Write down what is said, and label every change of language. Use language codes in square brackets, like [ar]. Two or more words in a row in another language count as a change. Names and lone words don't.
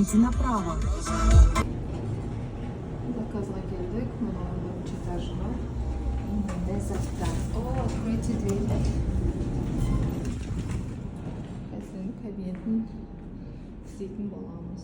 [kk] направо. Заказға келдік. Мына 11-ші этажы бар. Мындай заттар. [ru] О, откройте дверь. [kk] Қазір кабинетін істейтін боламыз.